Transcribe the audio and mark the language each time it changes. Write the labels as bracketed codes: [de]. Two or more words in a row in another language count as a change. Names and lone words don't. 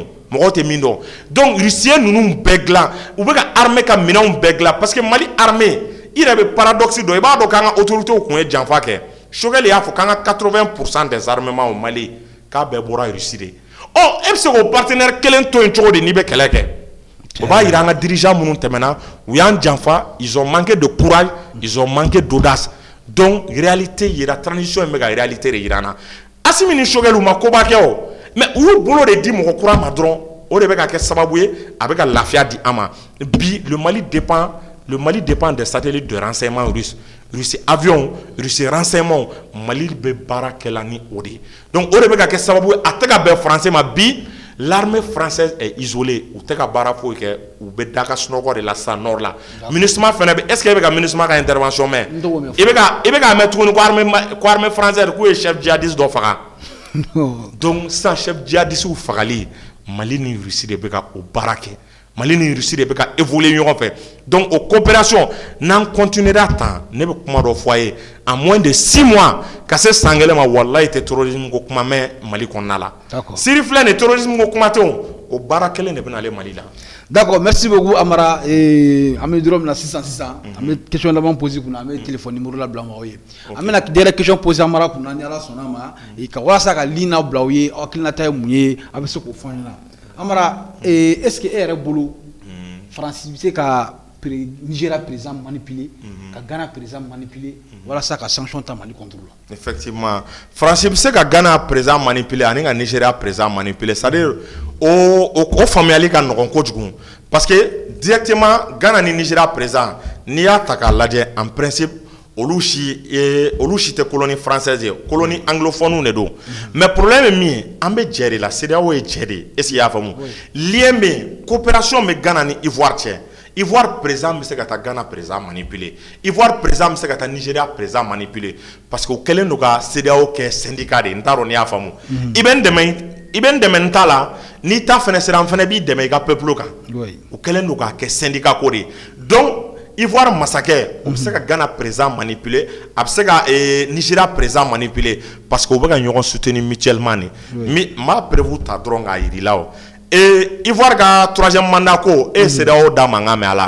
[bm] mɔgɔw tɛ min dɔn donc Russie ninnu bɛɛ dilan u bɛ ka armée ka minɛnw bɛɛ dilan [fr] parce que [bm] Mali armée i yɛrɛ bɛ paradoxe dɔ i b'a dɔn k'an ka autorités kun ye janfa kɛ Choguel y'a fɔ k'an ka [fr] 80% des armements au Mali [bm] k'a bɛɛ bɔra Russie de e bɛ se k'o partenaire kelen to yen cogo di n'i bɛ kɛlɛ kɛ o b'a yira an ka dirigeants minnu tɛmɛna u y'an janfa [fr] ils ont manqué de courage ils ont manqué d'audace [bm] donc réalité yira transition in bɛ ka réalité de yira an na Assimi ni Choguel u ma koba kɛ o mais u y'u bolo de di mɔgɔ kura ma dɔrɔn o de bɛ ka kɛ sababu ye a bɛ ka lafiya di an ma bi le [fr] Mali dépend des satellites de renseignement russes [bm] Russie avion Russie renseignement Mali bɛ baara kɛla ni o de donc o de bɛ ka kɛ sababu ye a tɛ ka bɛn français ma bi [fr] l'armée française est isolée [bm] u tɛ ka baara foyi kɛ u bɛ da ka sunɔgɔ de la sa nord la MINUSMA fɛnɛ bɛ [fr] est-ce que [bm] e bɛ ka MINUSMA ka intervention mɛn i bɛ ka mɛn tuguni ko [fr] armée française [bm] k'u ye [fr] chef djihadiste [bm] dɔ faga donc sisan [fr] chef djihadiste [bm] fagali Mali ni Russie de bɛ ka o baara kɛ Mali ni Russie de bɛ ka évoluer ɲɔgɔn fɛ donc o coopération n'an continuera tan ne bɛ kuma dɔ fɔ a ye [fr] en moins de 6 mois [bm] ka se san kelen ma walayi tɛ terrorisme ko kuma mɛn Mali kɔnɔna la Syrie filɛ nin terrorisme ko kuma tɛ o baara kelen de bɛ n'ale Mali la. [fr] D'accord, merci beaucoup Amara. [bm] An bɛ yɔrɔ min na sisan an bɛ question laban poser kunna an bɛ [fr] téléphone numéro [bm] labila mɔgɔw ye an bɛna [fr] dernière question poser [bm] Amara kunna ni Ala sɔnna ma ka walasa ka ligne bila u ye hakilinata ye mun ye a bɛ se k'o fɔ an ɲɛna. Amara, [fr] est-ce que [bm] e yɛrɛ bolo France bɛ se ka Nigeria [fr] président manipuler [bm] ka Ghana [fr] président manipuler [bm] walasa ka sanction ta Mali contre la. Effectivement, France bɛ se ka Ghana [fr] président manipuler [bm] ani ka Nigeria [fr] président manipuler c'est-à-dire [bm] o faamuyali ka nɔgɔn kojugu [fr] parce que directement [bm] Ghana ni Nigeria président n'i y'a ta k'a lajɛ [fr] en principe [bm] olu si tɛ [fr] colonie française [bm] ye [fr] colonie anglophone [bm] de don [fr] mais problème [bm] ye min ye an bɛ jɛ de la CEDEAO ye jɛ de ye [fr] est-ce que [bm] i y'a faamu lien bɛ yen coopération bɛ Ghana ni Ivoire cɛ Ivoire président bɛ se ka taa Ghana [fr] président manipuler [bm] Ivoire président bɛ se ka taa Nigeria [fr] président manipuler parce que [bm] o kɛlen don ka CEDEAO kɛ syndicat de ye n t'a dɔn n'i y'a faamu i bɛ n dɛmɛ n ta la n'i ta fɛnɛ sera n fɛnɛ b'i dɛmɛ i ka peuple kan o kɛlen don k'a kɛ syndicat ko de ye donc Ivoire masakɛ o bɛ se ka Ghana [fr] président manipuler [bm] a bɛ se ka Nigeria [fr] président manipuler parce que [bm] o bɛ ka ɲɔgɔn [fr] soutenir mutuellement [bm] de n b'a prévu ta dɔrɔn k'a yir'i la o Ivoire ka 3e mandat ko CEDEAO da mankan mɛn a la